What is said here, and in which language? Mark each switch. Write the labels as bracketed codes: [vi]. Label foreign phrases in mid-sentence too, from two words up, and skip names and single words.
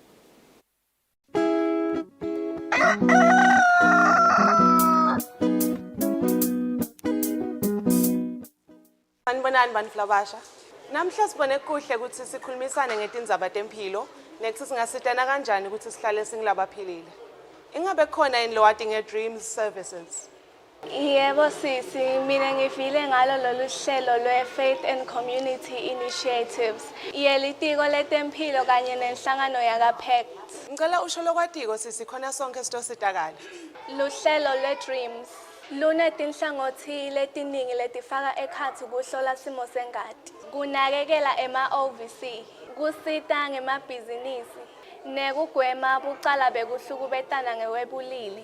[ss] Sanibonani bantu labasha. Namhla sibone kuhle ukuthi sikhulumisane ngetindzaba tempilo nethi singasitana kanjani ukuthi sihlale singilabaphilile. Ingabe khona yini lowati nge-Dreams Services? Yebo sisi, mina ngivile ngalo lolu hlelo lwe-Faith and Community Initiatives. Yelitiko letempilo kanye nenhlangano yaka-PACT. Ngicela usho lokwatiko sisi khona sonke sitositakala. Luhlelo lwe-Dreams lunetinhlangothi letiningi letifaka ekhatsi kuhlola simo sengati, kunakekela ema-OVC, kusita ngemabhizinisi, nekugwema bucala bekuhlukubetana ngewebulili.